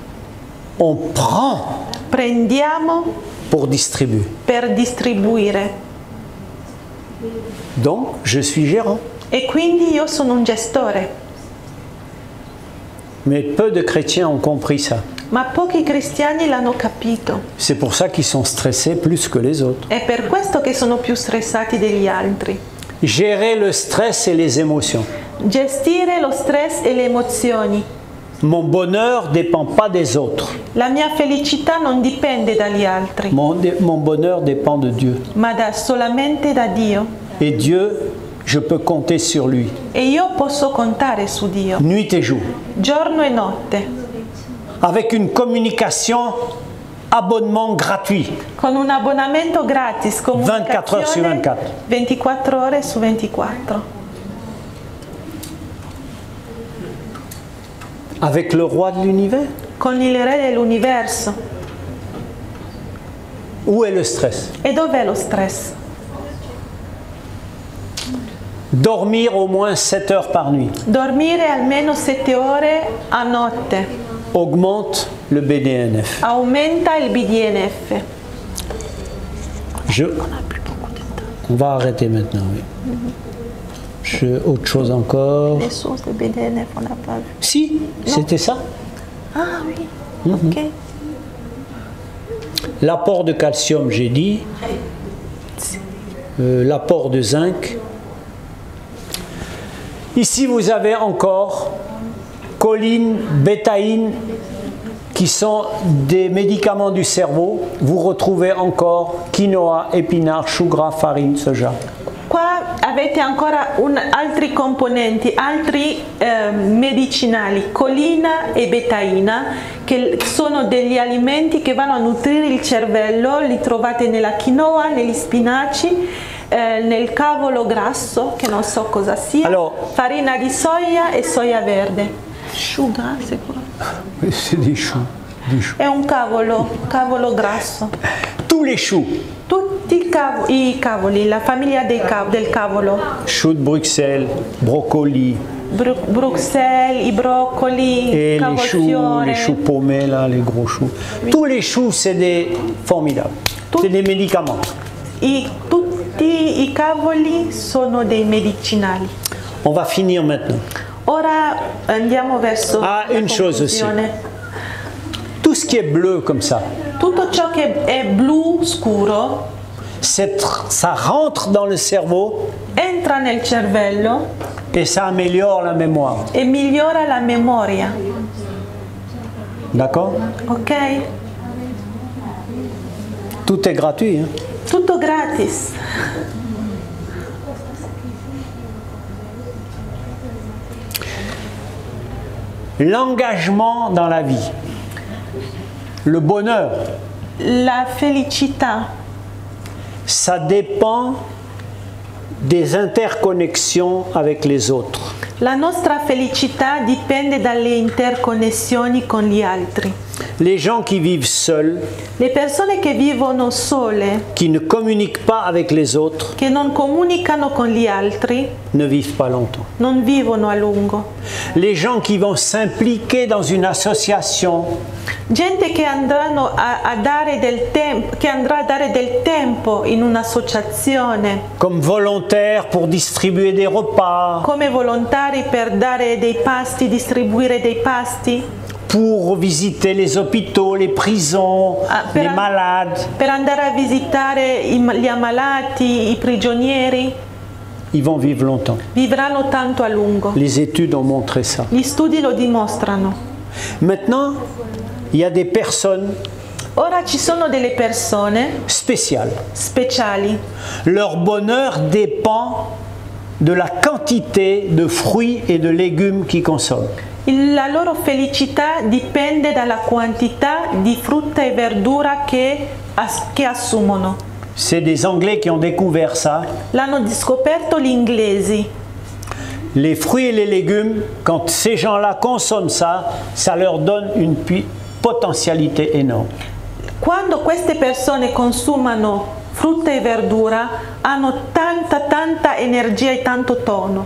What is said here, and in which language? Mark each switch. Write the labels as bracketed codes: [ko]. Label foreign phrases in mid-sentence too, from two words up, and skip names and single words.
[fr] on prend [it] prendiamo [fr] pour distribuer. [it] per distribuire. [fr] Donc, je suis gérant. [it] E quindi io sono un gestore. [fr] Mais peu de chrétiens ont compris ça. [it] Ma pochi cristiani l'hanno capito. [fr] C'est pour ça qu'ils sont stressés plus que les autres. [it] È per questo che sono più stressati degli altri. [fr] Gérer le stress et les émotions. [it] Gestire lo stress e le emozioni. [fr] Mon bonheur ne dépend pas des autres. [it] La mia felicità non dipende dagli altri, [fr] Mon bonheur dépend de Dieu. [it] ma solamente da Dio. [fr] Et Dieu, je peux compter sur lui, [it] E io posso contare su Dio, [fr] nuit et jour. [it] giorno e notte, [fr] Avec une communication, abonnement gratuit. [it] con un abbonamento gratis, 24 ore su comunicazione 24. 24 ore su 24. [fr] Avec le roi de l'univers. [it] Con il re dell'universo. [fr] Où est le stress? [it] E dov'è lo stress? [fr] Dormir au moins 7 heures par nuit [it] Dormire almeno 7 ore a notte [fr] augmente le BDNF. [it] aumenta il BDNF. [fr] On va arrêter maintenant, oui. Autre chose encore. Les sources de BDNF, on n'a pas vu. Si, c'était ça. Ah oui, ok. L'apport de calcium, j'ai dit. L'apport de zinc. Ici, vous avez encore choline, bétaïne, qui sont des médicaments du cerveau. Vous retrouvez encore quinoa, épinards, chou gras, farine, soja. [it] Qua avete ancora altri componenti, altri medicinali, colina e betaina, che sono degli alimenti che vanno a nutrire il cervello. Li trovate nella quinoa, negli spinaci, nel cavolo grasso, che non so cosa sia, farina di soia e soia verde. Sciuga, sicuro. [fr] C'est des choux. [it] È un cavolo grasso. [fr] Tous les choux. [it] Tutti i cavoli, la famiglia del cavolo. [fr] Choux de Bruxelles, brocoli. [it] Bruxelles, i broccoli, [fr] et [it] cavolfiore. [fr] les choux paumés, là, les gros choux. Oui. Tous les choux, c'est des formidables. C'est des médicaments. [it] Tutti i cavoli sono dei medicinali. [fr] On va finir maintenant. [it] Ora andiamo verso la [fr] une chose aussi. Tout ce qui est bleu comme ça. [it] Tutto ciò che è blu scuro. [fr] Ça rentre dans le cerveau. [it] Entra nel cervello. [fr] Et ça améliore la mémoire. [it] E migliora la memoria. [fr] D'accord? Ok. Tout est gratuit. Hein? [it] Tutto gratis. [fr] L'engagement dans la vie. Le bonheur. [it] La felicità. [fr] Ça dépend des interconnexions avec les autres. [it] La nostra felicità dipende dalle interconnessioni con gli altri. [fr] Les gens qui vivent seuls, [it] le persone che vivono sole, [fr] qui ne communiquent pas avec les autres, [it] che non comunicano con gli altri, [fr] ne vivent pas longtemps. [it] Non vivono a lungo. [fr] Les gens qui vont s'impliquer dans une association, [it] gente che andranno a dare del tempo, che andrà a dare del tempo in un'associazione, [fr] comme volontaires pour distribuer des repas, [it] come volontari per dare dei pasti, distribuire dei pasti, [fr] pour visiter les hôpitaux, les prisons, les malades, [it] per andare a visitare gli ammalati, i prigionieri, [fr] ils vont vivre longtemps. [it] Vivranno tanto a lungo. [fr] Les études ont montré ça. [it] Gli studi lo dimostrano. [fr] Maintenant, il y a des personnes [it] Ora ci sono delle persone speciali. [fr] Leur bonheur dépend de la quantité de fruits et de légumes qu'ils consomment. [it] La loro felicità dipende dalla quantità di frutta e verdura che assumono. [fr] C'est des Anglais qui ont découvert ça. [it] L'hanno scoperto gli inglesi. [fr] Les fruits et les légumes, quand ces gens-là consomment ça, ça leur donne une potentialité énorme. [it] Quando queste persone consumano frutta e verdura, hanno tanta energia e tanto tono.